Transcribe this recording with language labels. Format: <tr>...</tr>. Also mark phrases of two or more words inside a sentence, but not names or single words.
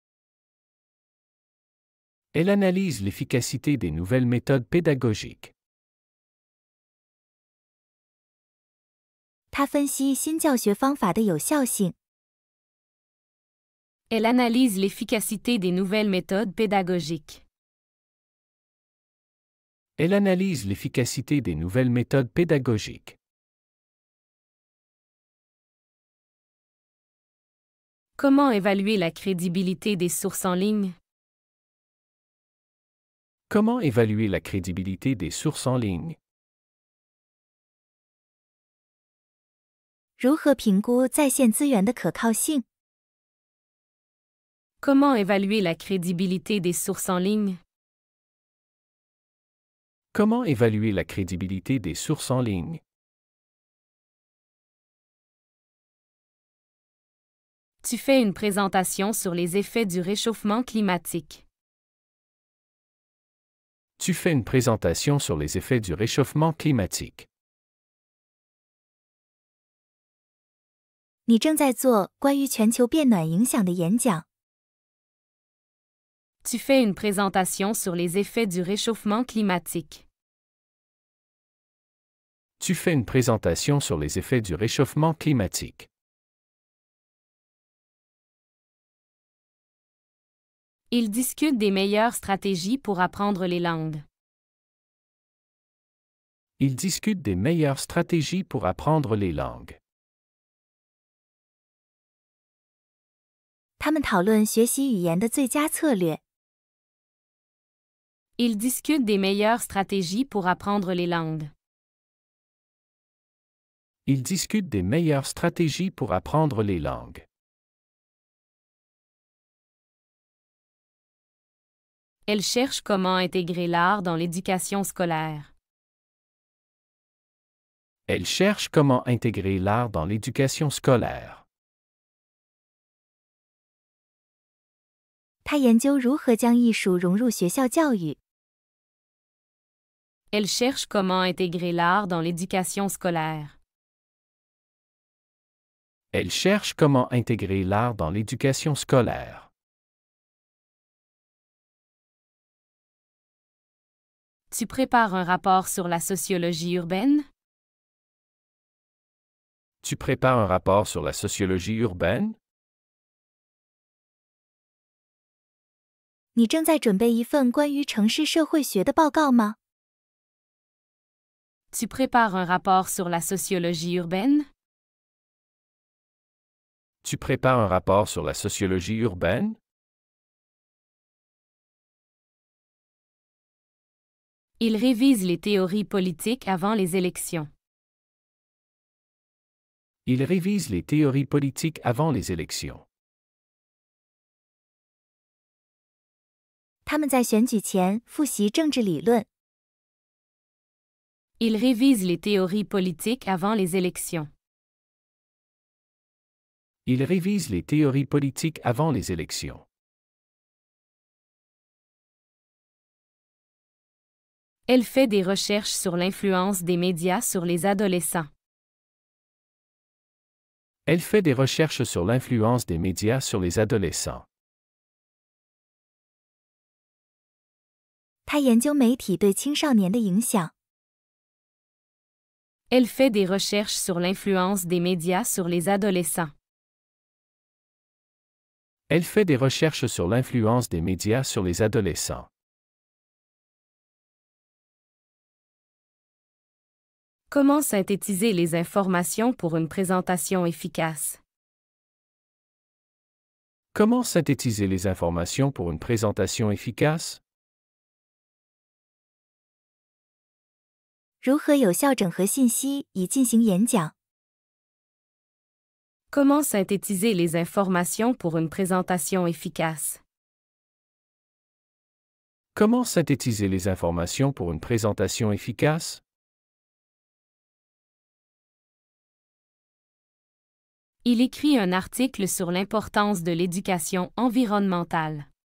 <fr>Elle analyse l'efficacité des nouvelles méthodes pédagogiques.</fr> <zh>他分析新教学方法的有效性。</zh> <fr>Elle analyse l'efficacité des nouvelles méthodes pédagogiques. Elle analyse l'efficacité des nouvelles méthodes pédagogiques. Comment évaluer la crédibilité des sources en ligne? Comment évaluer la crédibilité des sources en ligne?</fr> <zh>如何评估在线资源的可靠性？</zh> <fr>Comment évaluer la crédibilité des sources en ligne? Comment évaluer la crédibilité des sources en ligne? Tu fais une présentation sur les effets du réchauffement climatique. Tu fais une présentation sur les effets du réchauffement climatique.</fr> <zh>你正在做关于全球变暖影响的演讲。</zh> <fr>Tu fais une présentation sur les effets du réchauffement climatique. Tu fais une présentation sur les effets du réchauffement climatique. Ils discutent des meilleures stratégies pour apprendre les langues. Ils discutent des meilleures stratégies pour apprendre les langues.</fr> <zh>他们讨论学习语言的最佳策略。</zh> <fr>Ils discutent des meilleures stratégies pour apprendre les langues. Ils discutent des meilleures stratégies pour apprendre les langues. Elles cherchent comment intégrer l'art dans l'éducation scolaire. Elles cherchent comment intégrer l'art dans l'éducation scolaire.</fr> <zh>他研究如何将艺术融入学校教育。</zh> <fr>Elles cherchent comment intégrer l'art dans l'éducation scolaire. Elles cherchent comment intégrer l'art dans l'éducation scolaire. Tu prépares un rapport sur la sociologie urbaine? Tu prépares un rapport sur la sociologie urbaine?</fr> <zh>你正在准备一份关于城市社会学的报告吗？</zh> <fr>Tu prépares un rapport sur la sociologie urbaine? Tu prépares un rapport sur la sociologie urbaine? Ils révisent les théories politiques avant les élections. Ils révisent les théories politiques avant les élections.</fr> <zh>他们在选举前复习政治理论。</zh> <fr>Ils révisent les théories politiques avant les élections. Ils révisent les théories politiques avant les élections. Elle fait des recherches sur l'influence des médias sur les adolescents. Elle fait des recherches sur l'influence des médias sur les adolescents.</fr> <zh>他研究媒体对青少年的影响。</zh> <fr>Elle fait des recherches sur l'influence des médias sur les adolescents. Elle fait des recherches sur l'influence des médias sur les adolescents. Comment synthétiser les informations pour une présentation efficace? Comment synthétiser les informations pour une présentation efficace?</fr> <zh>如何有效整合信息以进行演讲？</zh> <fr>Comment synthétiser les informations pour une présentation efficace? Comment synthétiser les informations pour une présentation efficace? Il écrit un article sur l'importance de l'éducation environnementale.</fr>